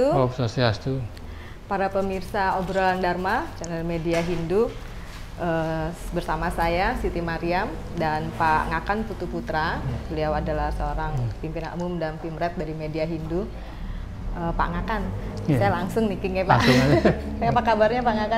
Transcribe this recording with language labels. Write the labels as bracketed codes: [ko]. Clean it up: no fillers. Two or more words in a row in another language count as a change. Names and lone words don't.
[id] Om Swastiastu. Para pemirsa obrolan Dharma, channel media Hindu, bersama saya Siti Mariam dan Pak Ngakan Putu Putra. Beliau adalah seorang pimpinan umum dan pimret dari media Hindu. Pak Ngakan, saya langsung nih ya Pak. Langsung aja. Apa kabarnya Pak Ngakan?